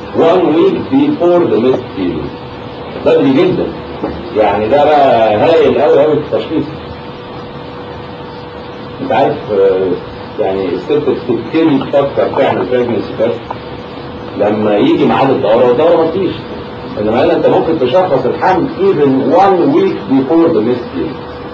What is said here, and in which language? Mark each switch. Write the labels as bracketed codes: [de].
[en] One week before the missed period. [ar] بدري جدا. يعني ده بقى هايل قوي قوي في التشخيص. انت عارف يعني الست بتبتدي تفكر تعمل pregnancy test لما يجي معاد الدوره والدوره ما فيش. انما قال انت ممكن تشخص الحمل [en] even one week before the missed period.